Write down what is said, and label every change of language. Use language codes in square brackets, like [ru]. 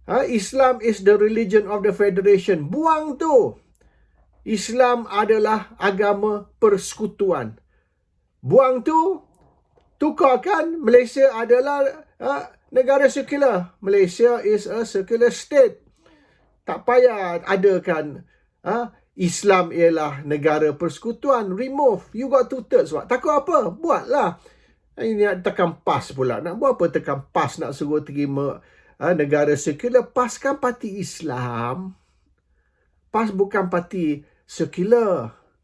[en] Islam is the religion of the federation. [ms] Buang tu. Islam adalah agama persekutuan. Buang tu. Tukarkan Malaysia adalah negara sekular. [en] Malaysia is a secular state. [ms] Tak payah adakan Islam ialah negara persekutuan. [en] Remove. You got 2/3. [ms] Takut apa? Buatlah. Ini nak tekan PAS pula. Nak buat apa tekan PAS nak suruh terima negara sekular? PAS kan parti Islam. PAS bukan parti sekular.